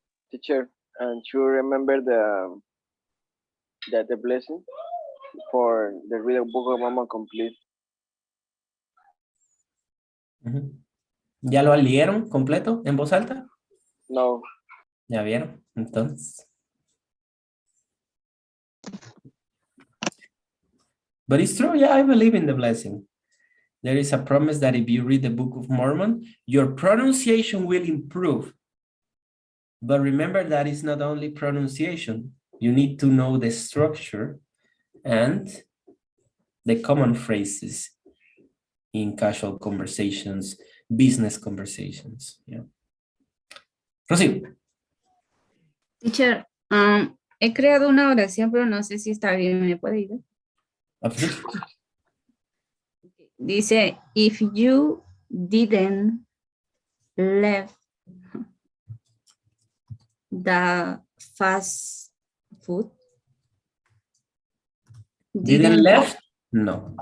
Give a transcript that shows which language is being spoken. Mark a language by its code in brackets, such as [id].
[en] Teacher, and you remember the blessing for the read the Book of Mormon complete. [es] ¿Ya lo leyeron completo en voz alta? No. ¿Ya vieron? Entonces. [en] But it's true, yeah, I believe in the blessing. There is a promise that if you read the Book of Mormon, your pronunciation will improve. But remember that it's not only pronunciation. You need to know the structure and the common phrases in casual conversations, business conversations. Yeah. Rocío. [es] Teacher, he creado una oración, pero no sé si está bien. ¿Me puede ayudar? [en] Absolutely. Dice, if you didn't left the fast food. Didn't left? No.